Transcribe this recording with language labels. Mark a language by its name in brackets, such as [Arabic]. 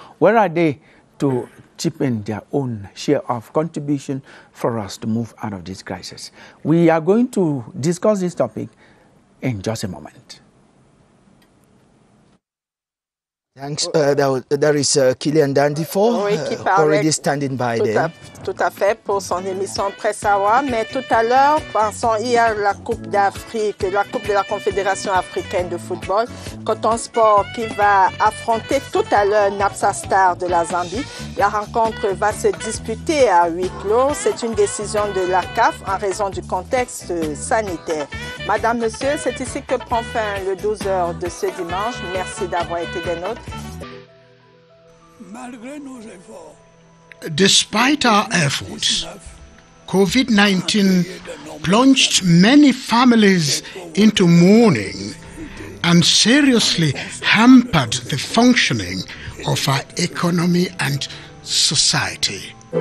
[English] Where are they to chip in their own share of contribution for us to move out of this crisis? We are going to discuss this topic in just a moment. Thanks. There is Kylian Dandifor already standing by there. [French] Tout à fait pour son émission Presse Hour. Mais tout à l'heure, pensons hier la Coupe d'Afrique, la Coupe de la Confédération africaine de football, Coton Sport qui va affronter tout à l'heure Napsa Star de la Zambie. La rencontre va se disputer à huis clos. C'est une décision de la CAF en raison du contexte sanitaire. Madame, Monsieur, c'est ici que prend fin le 12h de ce dimanche. Merci d'avoir été des nôtres. [English] Despite our efforts, COVID-19 plunged many families into mourning and seriously hampered the functioning of our economy and society.